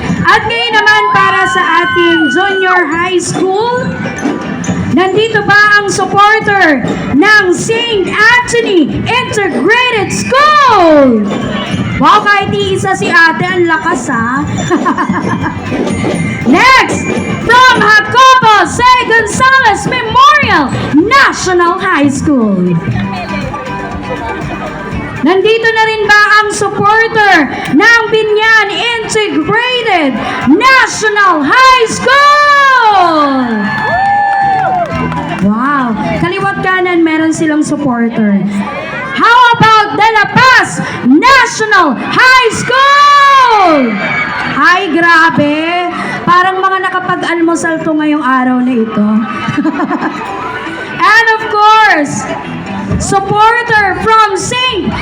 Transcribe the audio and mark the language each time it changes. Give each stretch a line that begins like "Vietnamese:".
Filipino: At ngayon naman para sa ating junior high school, nandito ba ang supporter ng St. Anthony Integrated School. Wow, kahit iisa si ate, ang lakas ha.
English: Next, from Jacobo C. Gonzalez Memorial National High School.
Filipino: Nandito na rin ba ang supporter ng Binyan Integrated National High School? Wow! Kaliwat kanan, meron silang supporter.
English: How about De La Paz National High School?
Filipino: Ay, grabe! Parang mga nakapag-almusal to ngayong araw na ito.
English: And of course, supporter from St.